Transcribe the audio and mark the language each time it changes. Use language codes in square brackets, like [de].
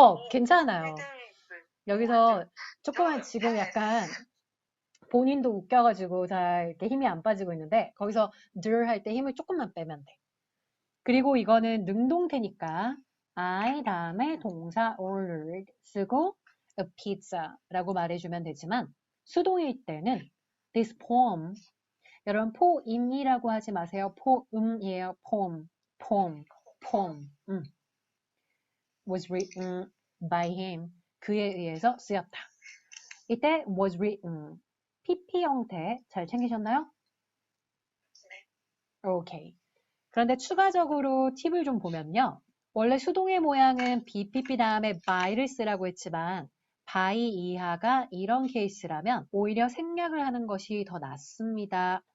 [ko] 괜찮아요. 여기서 조금만 지금 약간 본인도 웃겨가지고 잘 이렇게 힘이 안 빠지고 있는데 거기서 들 할 때 힘을 조금만 빼면 돼. 그리고 이거는 능동태니까 I 다음에 동사 ordered 쓰고 [en] a pizza [ko] 라고 말해주면 되지만 수동일 때는 this poem 여러분 포임이라고 하지 마세요. 포음이에요. [en] poem was written by him [ko] 그에 의해서 쓰였다. 이때 [en] was written [ko] PP 형태 잘 챙기셨나요? 네. 오케이. 그런데 추가적으로 팁을 좀 보면요. 원래 수동의 모양은 BPP 다음에 by를 쓰라고 했지만 by 이하가 이런 케이스라면 오히려 생략을 하는 것이 더 낫습니다.